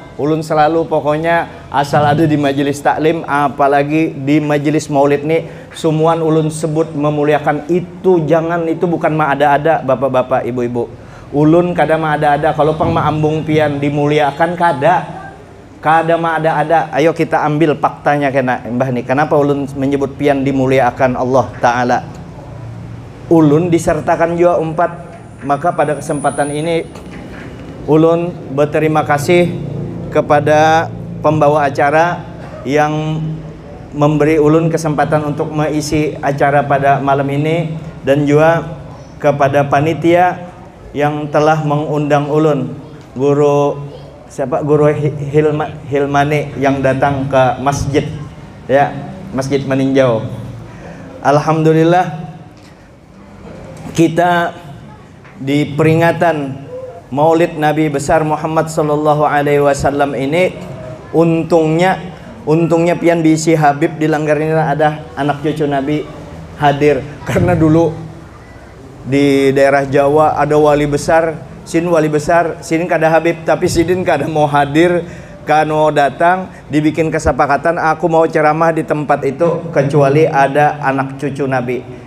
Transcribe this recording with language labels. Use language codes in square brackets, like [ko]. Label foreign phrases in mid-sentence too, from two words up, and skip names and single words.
[bjn] Ulun selalu pokoknya asal ada di majelis taklim, apalagi di majelis maulid nih, semuaan ulun sebut memuliakan itu. Jangan, itu bukan ma ada-ada bapak-bapak, ibu-ibu. Ulun kada ma ada-ada, kalau pang ma ambung pian dimuliakan kada ma ada-ada. [id] Ayo kita ambil faktanya kena mbah nih. [bjn] Kenapa ulun menyebut pian dimuliakan Allah Ta'ala? Ulun disertakan juga 4. [id] Maka pada kesempatan ini ulun berterima kasih kepada pembawa acara yang memberi ulun kesempatan untuk mengisi acara pada malam ini, dan juga kepada panitia yang telah mengundang ulun, Guru Hilmani yang datang ke masjid ya, Masjid Meninjau. Alhamdulillah kita di peringatan Maulid Nabi besar Muhammad [ar] صلى الله عليه وسلم [id] ini untungnya [bjn] pian bisi Habib di langgar ini ada anak cucu Nabi hadir, karena dulu di daerah Jawa ada wali besar sini kada Habib, tapi sidin kada mau hadir, kano datang dibikin kesepakatan aku mau ceramah di tempat itu kecuali ada anak cucu Nabi.